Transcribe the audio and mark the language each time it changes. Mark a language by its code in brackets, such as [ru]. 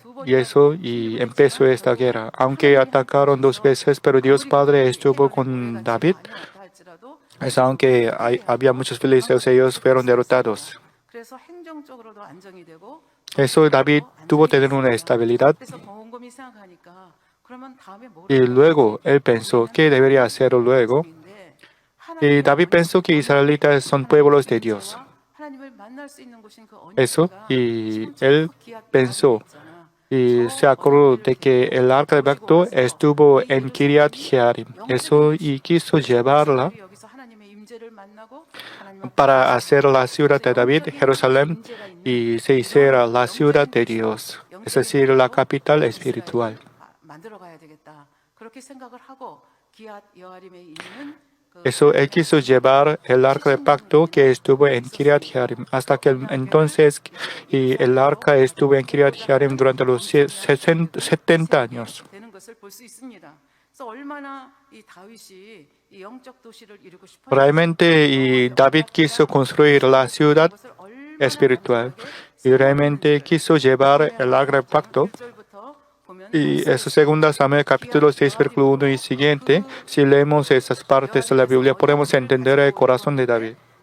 [es] Y empezó esta guerra. Aunque atacaron 2 veces, pero Dios Padre estuvo con David. Aunque había muchos filisteos, ellos fueron derrotados. [ko] 그래서 행정적으로도 안정이 되고 [es] Eso David tuvo que tener una estabilidad. [ko] 그래서 곰곰이 생각하니까 그러면 다음에 뭘 [es] Y luego él pensó que debería hacerlo luego. Y David pensó que israelitas son pueblos de Dios. [ko] 하나님을 만날 수 있는 곳인 그 [es] Eso, [ko] 언약궤가 [es] y él pensó y se acordó de que el arca del pacto estuvo en Kiriat Jearim. Eso, y quiso llevarla [ko] 여기서 하나님의 임재를 만나고 하나님 [es] para hacer la ciudad de David, Jerusalén, y se hiciera la ciudad de Dios, es decir, la capital espiritual. [ko] 만들어 가야 되겠다. 그렇게 생각을 하고 기앗 여아림에 있는 그 [es] Eso, él quiso llevar el arca del pacto que estuvo en Kiriat Jearim, hasta que entonces y el arca estuvo en Kiriat Jearim durante los 70 años. [ko] 되는 것을 볼 수 있습니다. 그래서 얼마나 이 다윗이 이 영적 도시를 이루고 싶었는지 [es] Realmente, y David quiso construir la ciudad [ko] 그것을 얼마나 [es] espiritual y realmente quiso llevar el arca del pacto. [ko] 1절부터 보면 [es] Y eso, 2 Samuel capítulo 6, versículo 1 y siguiente, si leemos esas partes de la Biblia, podemos entender el corazón de David.